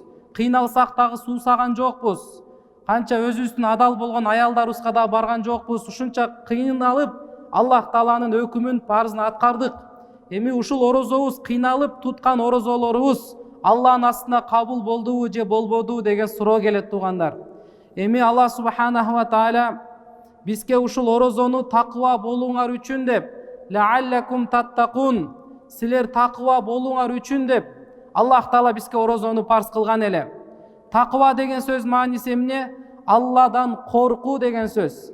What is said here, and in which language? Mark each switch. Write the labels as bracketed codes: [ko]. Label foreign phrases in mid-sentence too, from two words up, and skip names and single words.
[ky] Кыйналсак дагы суусаган жокпуз. Канча өзүбүздүн адал болгон аялдарыбызга да барган жокпуз. Ушунча кыйналып Аллах Тааланын өкүмүн, парызын аткардык. Эми ушул орозобуз, кыйналып туткан орозолорубуз Аллахтын астына кабыл болдубу же болбоду деген суроо келет туугандар. Эми Аллах [ar] سبحانه وتعالى [ky] бизге ушул орозону такыба болуңар үчүн деп, [ar] لعلكم تتقون, [ky] силер такыба болуңар үчүн деп Аллах Таала бизге орозону парз кылган эле. Такыба деген сөз мааниси эмне? Алладан коркуу деген сөз.